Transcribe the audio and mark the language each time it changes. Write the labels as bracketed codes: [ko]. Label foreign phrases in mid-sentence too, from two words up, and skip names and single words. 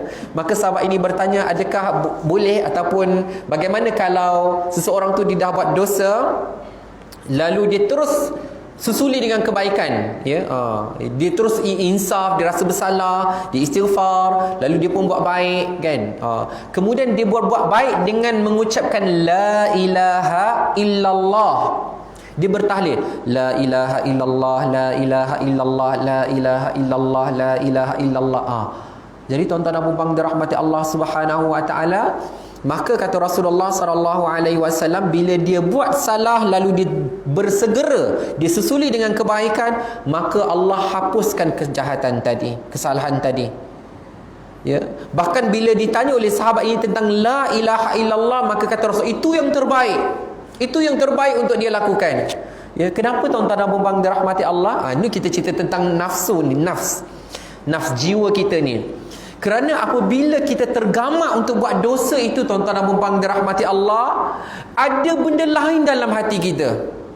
[ms] Maka sahabat ini bertanya, adakah boleh ataupun bagaimana kalau seseorang tu dia dah buat dosa, lalu dia terus susuli dengan kebaikan, ya. Dia terus insaf, dia rasa bersalah, dia istighfar, lalu dia pun buat baik, kan. Kemudian dia buat baik dengan mengucapkan [ar] لا إله إلا الله. [ms] Dia bertahlil [ar] لا إله إلا الله، لا إله إلا الله، لا إله إلا الله، لا إله إلا الله. [ms] Jadi tuan-tuan dan puan-puan dirahmati Allah [ar] سبحانه وتعالى, [ms] maka kata Rasulullah [ar] صلى الله عليه وسلم, [ms] bila dia buat salah lalu dia bersegera, dia susuli dengan kebaikan, maka Allah hapuskan kejahatan tadi, kesalahan tadi. Ya, bahkan bila ditanya oleh sahabat ini tentang [ar] لا إله إلا الله, [ms] maka kata Rasul, itu yang terbaik. Itu yang terbaik untuk dia lakukan. Ya, kenapa tuan-tuan dan puan-puan dirahmati Allah? Ini kita cerita tentang nafsu ni, nafs jiwa kita ni. Kerana apabila kita tergamak untuk buat dosa itu, tuan-tuan dan puan-puan dirahmati Allah, ada benda lain dalam hati kita.